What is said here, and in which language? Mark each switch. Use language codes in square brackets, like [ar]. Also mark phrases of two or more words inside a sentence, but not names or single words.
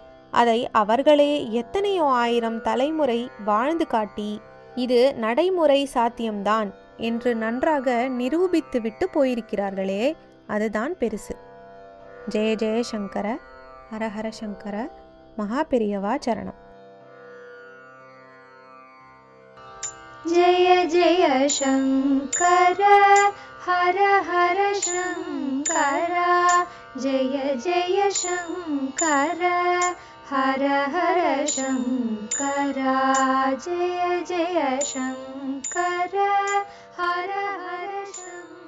[ta] அதை அவர்களே எத்தனையோ ஆயிரம் தலைமுறை வாழ்ந்து காட்டி இது நடைமுறை சாத்தியம்தான் என்று நன்றாக நிரூபித்து விட்டு போயிருக்கிறார்களே, அதுதான் பெருசு. [sa] जय जय शङ्कर, हरहर शङ्कर, [ta] மகாபெரியவா சரணம். [sa] जय जय शङ्कर हर हर शङ्कर, जय जय शङ्कर हर हर शङ्कर, जय जय शङ्कर हर हर शङ्कर.